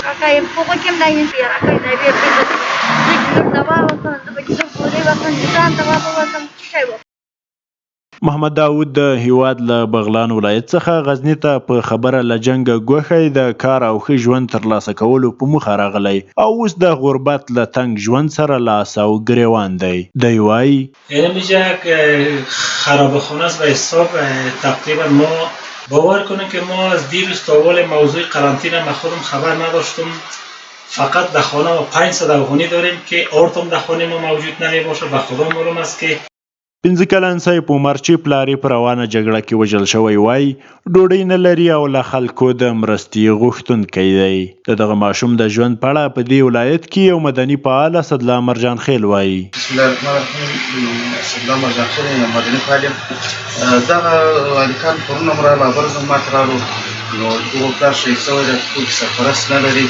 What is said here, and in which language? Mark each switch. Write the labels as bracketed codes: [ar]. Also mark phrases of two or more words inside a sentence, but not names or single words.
[ps] کاکا یم فوقو کم دا یم پیر اکای دا بیر پیر دکلور دوا وکن دبکلور بوری وکن جان دوا وکن شی وکن. محمد داود د هیواد له بغلان ولایت څخه غزني ته په خبره له جنګه ګوښی د کار او ښه ژوند ترلاسه کولو په موخه راغلی او اوس د غربت له تنګ ژوند سره لاس او ګریوان دی. دی وایي [fa] اینجا خراب خونه است و حساب تقریبا ما باور کنید که ما از دیروز تا اول موضوع قرنطین ما خودم خبر نداشتم. فقط در خانه ما 500 افغانی داریم که آرتم در خانه ما موجود نمی باشه. به خدا معلوم است که [ps] 15 کلن سیف عمر چې پلار یې په روانه جګړه کې وژل شوی وایي ډوډۍ نه لري او له خلکو د مرستې غوښتونکی دی. د دغه ماشوم د ژوند په اړه په دې ولایت کې یو مدني فعال اسدالله مرجان خیل وایي. [ar] بسم الله الرحمن الرحیم. [ps] اسدالله مرجان خیل یم، مدني فعال یم. دغه هلکان پرونه مو راغله، بل ځل ما ته راغلو، نو دغو پلار شهید شوی دی، کور کې سرپرست نه لري.